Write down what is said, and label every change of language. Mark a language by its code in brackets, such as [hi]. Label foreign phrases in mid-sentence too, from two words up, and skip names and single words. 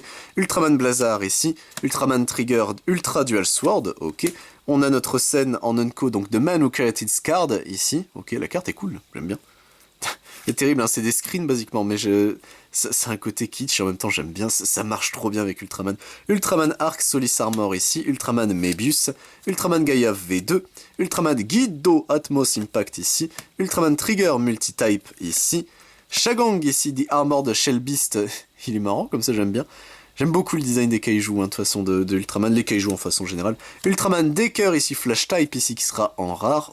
[fr] Ultraman Blazar, ici. Ultraman Trigger Ultra Dual Sword. Ok. On a notre scène en Unco, donc de Man Who Created Card, ici. Ok, la carte est cool. J'aime bien. C'est terrible, hein, c'est des screens basiquement, mais c'est un côté kitsch, et en même temps j'aime bien, ça marche trop bien avec Ultraman. Ultraman Arc Solis Armor ici, Ultraman Mebius, Ultraman Gaia V2, Ultraman Guido Atmos Impact ici, Ultraman Trigger Multitype ici, Shagang ici, The Armored Shell Beast, il est marrant, comme ça j'aime bien. J'aime beaucoup le design des kaiju, hein, de façon de Ultraman, les kaiju en façon générale. Ultraman Decker ici, Flash Type ici, qui sera en rare.